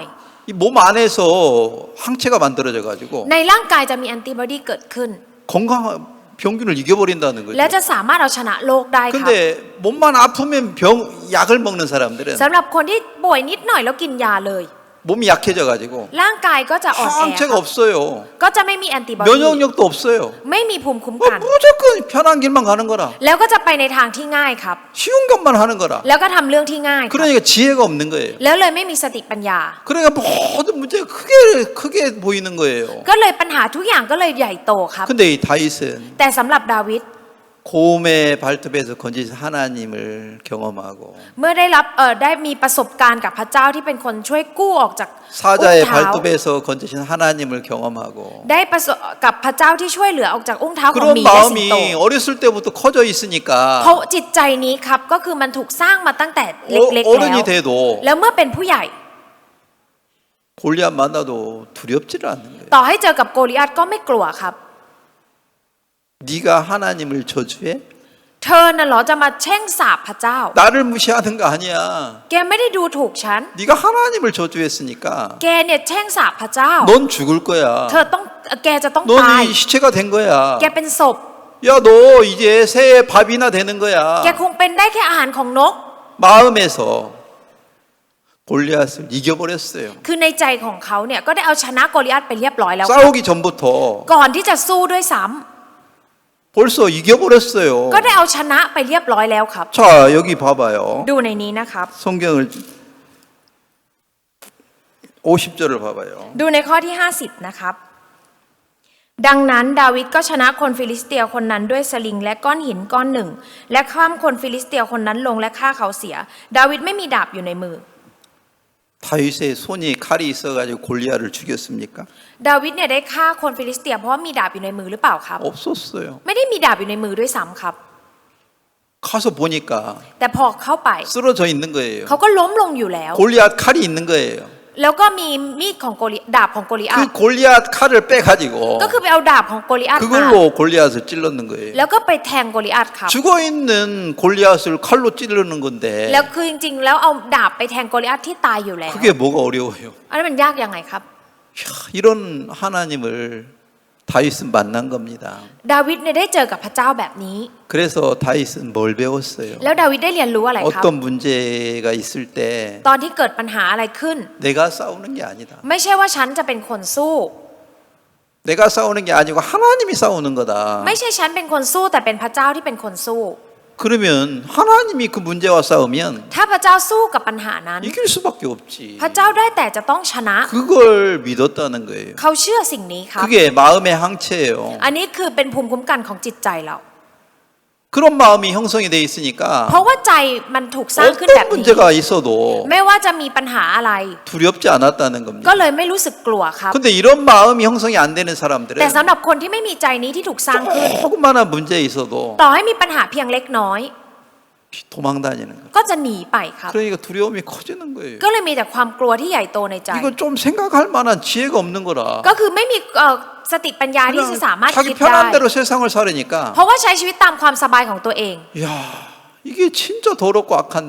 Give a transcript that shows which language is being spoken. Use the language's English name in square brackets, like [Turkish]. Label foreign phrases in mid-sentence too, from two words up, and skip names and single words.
[Korean] 이 몸 안에서 항체가 만들어져 가지고 [Thai] ในร่างกายจะมีแอนติบอดีเกิดขึ้น [Korean] 건강 병균을 이겨버린다는 거죠. [Thai] และจะสามารถเอาชนะโรคได้ครับ [Korean] 근데 몸만 아프면 약을 먹는 사람들은 [Thai] สำหรับคนที่ป่วยนิดหน่อยแล้วกินยาเลย [Korean] 몸이 약해져가지고 [Thai] ร่างกายก็จะอ่อนแอ [Korean] 항체가 없어요. [Thai] ก็จะไม่มีแอนติบอดี [Korean] 면역력도 없어요. [Thai] ไม่มีภูมิคุ้ม [Korean] 뭐 [Thai] กัน [Korean] 무조건 편한 길만 가는 거라. [Thai] แล้วก็จะไปในทางที่ง่ายครับ [Korean] 쉬운 것만 하는 거라. [Thai] แล้วก็ทำเรื่องที่ง่ายครับ [Korean] 그러니까 지혜가 없는 거예요. [Thai] แล้วเลยไม่มีสติปัญญา [Korean] 그러니까 모든 문제가 크게 보이는 거예요. [Thai] ก็เลยปัญหาทุกอย่างก็เลยใหญ่โตครับ [Korean] 근데 이 다윗은 [Thai] แต่สำหรับดาวิด [Korean] 곰의 발톱에서 건지신 하나님을 경험하고 [Thai] เมื่อได้มีประสบการณ์กับพระเจ้าที่เป็นคนช่วยกู้ออกจากอุ้ง [Korean] 사자의 [Thai] เท้า [Korean] 발톱에서 건지신 하나님을 경험하고 [Thai] ได้ประสบกับพระเจ้าที่ช่วยเหลือออกจากอุ้งเท้าของ [Korean] 그런 [Thai] หมีและสิงโต [Korean] 마음이 어렸을 때부터 커져 있으니까 [Thai] เพราะจิตใจนี้ครับก็คือมันถูกสร้างมาตั้งแต่เล็กๆ [Korean] 어른이 [Thai] แล้ว [Korean] 돼도 [Thai] แล้วเมื่อเป็นผู้ใหญ่ [Korean] 골리앗 만나도 두렵지를 않는 거예요. [Thai] ต่อให้เจอกับโกลิอัตก็ไม่กลัวครับ [Korean] 네가 하나님을 저주해? [Thai] เธอน่ะเหรอจะมาแช่งสาปพระเจ้า [Korean] 나를 무시하는 거 아니야. [Thai] แกไม่ได้ดูถูกฉัน [Korean] 네가 하나님을 저주했으니까 [Thai] แกเนี่ยแช่งสาปพระเจ้า [Korean] 넌 죽을 거야. [Thai] แกจะต้องตาย [Korean] 넌 이 시체가 된 거야. [Thai] แกเป็นศพ [Korean] 야, 너 이제 새의 밥이나 되는 거야. [Thai] แกคงเป็นได้แค่อาหารของนก [Korean] 마음에서 골리앗을 이겨버렸어요. [Thai] คือในใจของเขาเนี่ยก็ได้เอาชนะโกลิอัตไปเรียบร้อยแล้ว [Korean] 싸우기 전부터 [Thai] ก่อนที่จะสู้ด้วยซ้ำ [Korean] 벌써 이겨버렸어요. [Thai] ก็ได้เอาชนะไปเรียบร้อยแล้วครับ [Korean] 자, 여기 봐봐요. [Thai] ดูในนี้นะครับ [Korean] 성경을 50절을 봐봐요. [Thai] ดูในข้อที่50นะครับดังนั้นดาวิดก็ชนะคนฟิลิสเตียคนนั้นด้วยสลิงและก้อนหินก้อนหนึ่งและข้ามคนฟิลิสเตียคนนั้นลงและฆ่าเขาเสียดาวิดไม่มีดาบอยู่ในมือ [Korean] 다윗의 손이 칼이 있어가지고 골리앗을 죽였습니까? [Thai] ดาวิดเนี่ยได้ฆ่าคนฟิลิสเตียเพราะว่ามีดาบอยู่ในมือหรือเปล่าครับ [Korean] 없었어요. [Thai] ไม่ได้มีดาบอยู่ในมือด้วยซ้ำครับ [Korean] 가서 보니까 [Thai] แต่พอเข้าไป [Korean] 쓰러져 있는 거예요. [Thai] เขาก็ล้มลงอยู่แล้ว [Korean] 골리앗 칼이 있는 거예요. [Thai] แล้วก็มีมีดของดาบของโกลิอั [Korean] 그 [Thai] ต [Korean] 골리앗 칼을 빼가지고 [Thai] ก็คือไปเอาดาบของโกลิอัตมา [Korean] 그걸로 골리앗을 찔렀는 거예요. [Thai] แล้วก็ไปแทงโกลิอัตครับ [Korean] 죽어 있는 골리앗을 칼로 찌르는 건데 [Thai] แล้วคือจริงๆแล้วเอาดาบไปแทงโกลิอัตที่ตายอยู่แล้ว [Korean] 그게 뭐가 어려워요? [Thai] อันนั้นมันยากยังไงครับ [Korean] 야, 이런 하나님을 다윗은 만난 겁니다. [Thai] ดาวิดเนี่ยได้เจอกับพระเจ้าแบบนี้ [Korean] 그래서 다윗은 뭘 배웠어요? [Thai] แล้วดาวิดได้เรียนรู้อะไรครับ [Korean] 어떤 문제가 있을 때 [Thai] ตอนที่เกิดปัญหาอะไรขึ้น [Korean] 내가 싸우는 게 아니다. [Thai] ไม่ใช่ว่าฉันจะเป็นคนสู้ [Korean] 내가 싸우는 게 아니고 하나님이 싸우는 거다. [Thai] ไม่ใช่ฉันเป็นคนสู้แต่เป็นพระเจ้าที่เป็นคนสู้ [Korean] 그러면 하나님이 그 문제와 싸우면 [Thai] ถ้าพระเจ้าสู้กับปัญหานั้น [Korean] 이길 수밖에 없지. [Thai] พระเจ้าได้แต่จะต้องชนะ [Korean] 그걸 믿었다는 거예요. [Thai] เขาเชื่อสิ่งนี้ครับ [Korean] 그게 마음의 항체예요. [Thai] อันนี้คือเป็นภูมิคุ้มกันของจิตใจเรา [Korean] 그런 마음이 형성이 돼 있으니까 [Thai] เพราะว่าใจมันถูกสร้างขึ้นแบบ [Korean] 어떤 [Thai] นี้ [Korean] 문제가 있어도 [Thai] ไม่ว่าจะมีปัญหาอะไร [Korean] 두렵지 않았다는 [Thai] ก็ [Korean] 겁니다. [Thai] เลยไม่รู้สึกกลัวครับ [Korean] 근데 이런 마음이 형성이 안 되는 [Thai] แต่ [Korean] 사람들은 [Thai] สำหรับคนที่ไม่มีใจนี้ที่ถูกสร้างขึ้น [Korean] 조그마한 문제 있어도 [Thai] ต่อให้มีปัญหาเพียงเล็กน้อย [Korean] 도망 다니는 거예요. [Thai] ก็จะหนีไปครับ [Korean] 그러니까 두려움이 커지는 거예요. [Thai] ก็เลยมีแต่ความกลัวที่ใหญ่โตในใจ [Korean] 이거 좀 생각할 만한 지혜가 없는 거라. [Thai] ก็คือไม่มีสติปัญญาที่จะสามารถ [Korean] 자기 [Thai] คิดได้ [Korean] 편한 대로 세상을 살으니까 [Thai] เพราะว่าใช้ชีวิตตามความสบายของตัวเอง [Korean] 야, 이게 진짜 더럽고 악한데